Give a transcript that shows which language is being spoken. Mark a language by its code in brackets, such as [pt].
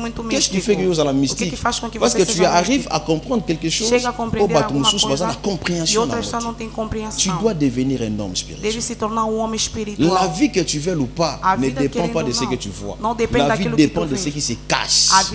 [fr] Qu'est-ce qui fait que vous allez mystique? Parce que tu arrives à comprendre quelque chose. [pt] Chega a compreender alguma coisa. E outra pessoa não tem compreensão. [fr] Tu dois devenir un homme spirituel. [pt] Deve se tornar homem espiritual. [fr] La vie que tu veux ou pas ne dépend pas de ce que tu vois. La vie dépend de ce qui se cache.